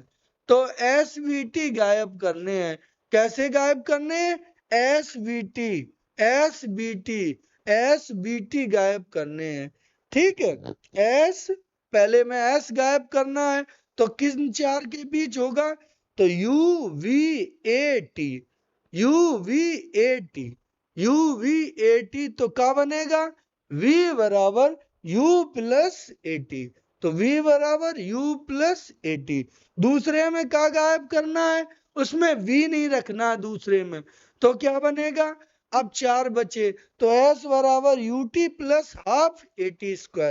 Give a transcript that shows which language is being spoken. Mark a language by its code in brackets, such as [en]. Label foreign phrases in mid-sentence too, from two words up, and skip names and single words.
[hi] तो svt गायब करने हैं। कैसे गायब करने हैं? svt svt गायब करने हैं। ठीक है, s पहले में s गायब करना है, तो किन चार के बीच होगा, तो u v a t, u v a t, u v a t, तो क्या बनेगा? v बराबर u [en] plus a t, [hi] तो v बराबर u [en] plus a t. [hi] दूसरे में क्या गायब करना है, उसमें v नहीं रखना है दूसरे में, तो क्या बनेगा? अब चार बचे, तो s बराबर ut [en] plus half a t square.